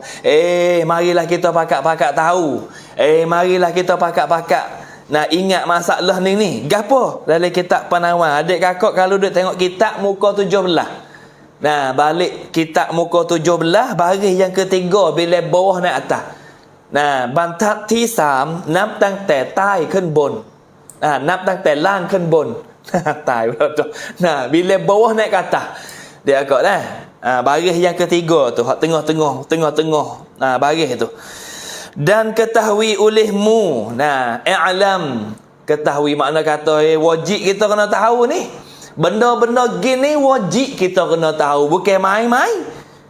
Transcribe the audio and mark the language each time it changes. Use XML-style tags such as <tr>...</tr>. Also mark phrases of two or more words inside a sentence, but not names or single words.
<ms>Marilah kita pakat-pakat tahu. Marilah kita pakat-pakat nak ingat masalah ni. Gapo? Dalam kitab Penawar. Adik kakak kalau duk tengok kitab muka 17. Nah, balik kitab muka 17, baris yang ketiga bila bawah naik atas.</ms> <th>บรรทัดที่3นับตั้งแต่ใต้ขึ้นบนนับตั้งแต่ล่างขึ้นบน ตายแล้ว tu.</th> <ms>Bila bawah naik ke atas dia agak dah. Baris yang ketiga tu, hak tengah-tengah baris tu. Dan ketahui olehmu. I'lam. Ketahui makna kata wajib kita kena tahu ni. Benda-benda gini wajib kita kena tahu, bukan main-main.</ms>